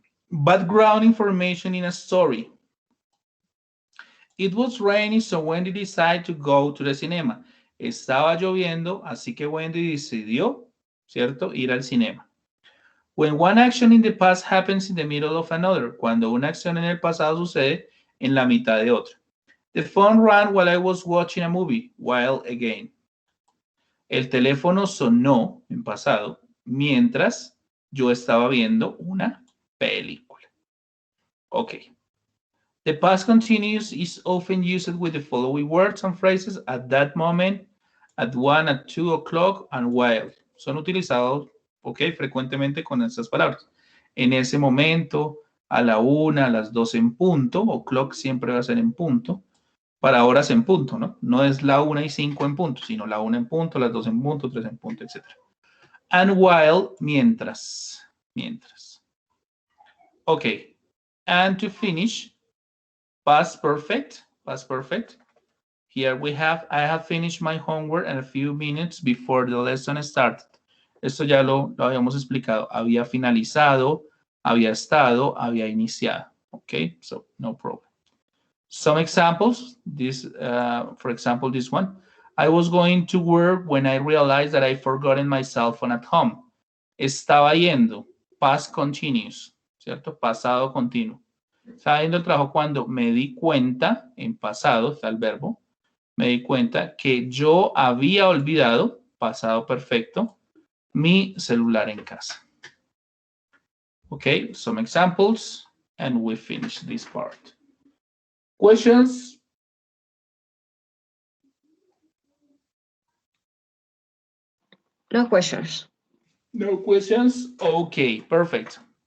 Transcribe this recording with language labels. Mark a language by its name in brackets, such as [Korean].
[English] Background information in a story. It was raining, so Wendy decided to go to the cinema. [Spanish] Estaba lloviendo, así que Wendy decidió, ¿cierto?, ir al cinema. [English] When one action in the past happens in the middle of another. [Spanish] Cuando una acción en el pasado sucede en la mitad de otra. [English] The phone rang while I was watching a movie. While again. [Spanish] El teléfono sonó en pasado mientras yo estaba viendo una película. [English] Okay. The past continuous is often used with the following words and phrases: at that moment, at 1, at 2 o'clock, and while. [Spanish] Son utilizados, okay, frecuentemente con estas palabras. En ese momento, a la 1, a las 2 en punto, o'clock siempre va a ser en punto, para horas en punto, ¿no? No es la 1 y 5 en punto, sino la 1 en punto, las 2 en punto, 3 en punto, etc. [English] And while, [Spanish] mientras. [English] Okay. And to finish, past perfect. Here we have, I have finished my homework in a few minutes before the lesson started. [Spanish] Esto ya lo habíamos explicado. Había finalizado, había estado, había iniciado. [English] Okay, so no problem. Some examples, this, for example, this one. I was going to work when I realized that I forgotten my cell phone at home. [Spanish] Estaba yendo, [English] past continuous, [Spanish] ¿cierto? Pasado continuo. Estaba yendo al trabajo cuando me di cuenta, en pasado está el verbo, me di cuenta que yo había olvidado, pasado perfecto, mi celular en casa. [English] Okay, some examples, and we finish this part. Questions? No questions. No questions? Okay, perfect.